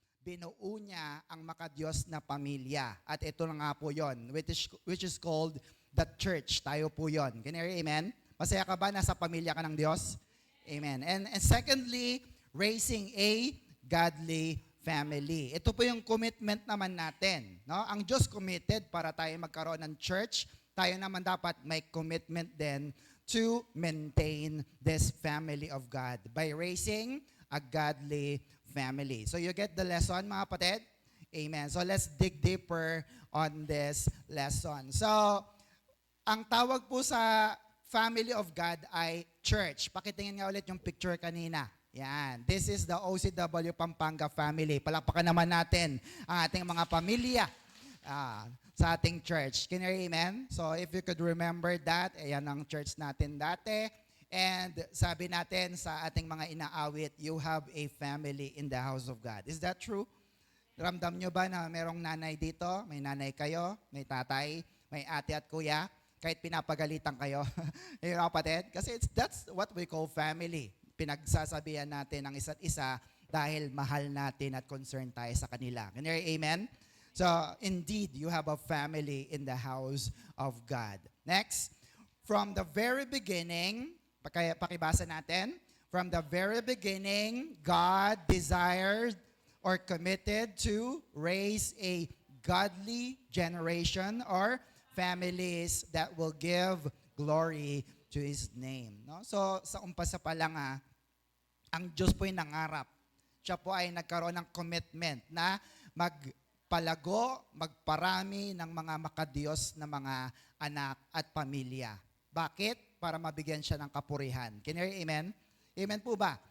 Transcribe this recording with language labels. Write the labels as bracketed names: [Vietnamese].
[Filipino] Binuo niya ang makadiyos na pamilya. At ito na nga po yon, [English] which is called the church. [Filipino] Tayo po yon. [English] Can you hear, amen? [Filipino] Masaya ka ba nasa pamilya ka ng Diyos? [English] Amen. And secondly, raising a godly family. [Filipino] Ito po yung commitment naman natin. No? Ang Diyos committed para tayo magkaroon ng church. Tayo naman dapat may commitment din [English] to maintain this family of God by raising a godly family. So you get the lesson, [Filipino] mga kapatid? [English] Amen. So let's dig deeper on this lesson. [Filipino] So, ang tawag po sa family of God ay church. Pakitingin nga ulit yung picture kanina. Yan. [English] This is the OCW Pampanga family. [Filipino] Palakpakan naman natin ang ating mga pamilya sa ating church. [English] Can you hear, amen? So if you could remember that, [Filipino] ayan ang church natin dati. [English] And [Filipino] sabi natin sa ating mga inaawit, [English] you have a family in the house of God. Is that true? [Filipino] Ramdam nyo ba na merong nanay dito? May nanay kayo, may tatay, may ate at kuya, kahit pinapagalitan kayo. Yung kapatid? [English] Kasi that's what we call family. [Filipino] Pinagsasabihan natin ang isa't isa dahil mahal natin at concerned tayo sa kanila. [English] Can you hear, amen? So, indeed, you have a family in the house of God. Next, from the very beginning, [Filipino] pakibasa natin. [English] From the very beginning, God desired or committed to raise a godly generation or families that will give glory to His name. [Filipino] No? So, sa umpasa pa lang ang Diyos po ay nangarap. Siya po ay nagkaroon ng commitment na magpalago, magparami ng mga makadiyos na mga anak at pamilya. Bakit? Para mabigyan siya ng kapurihan. [English] Can you hear, amen? [Filipino] Amen po ba?